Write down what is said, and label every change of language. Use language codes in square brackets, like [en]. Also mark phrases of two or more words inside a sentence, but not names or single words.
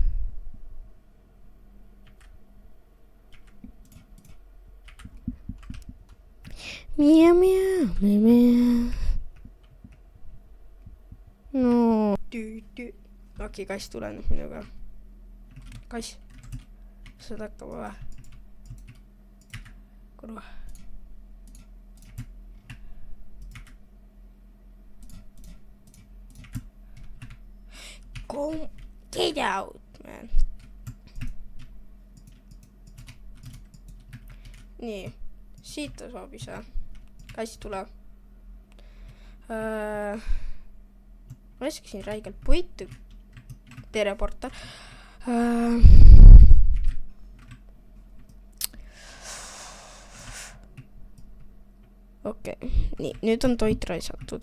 [et] Miau. No. Okei, kass tule nüüd minuga. Kass. Seda hakkab või? Kurva. [en] Get out, man. [et] Nii, siit ta saab ise. Kass tule. Ma laskasin räigelt puitu. Teleporta. Okei, nii, nüüd on toit raisatud.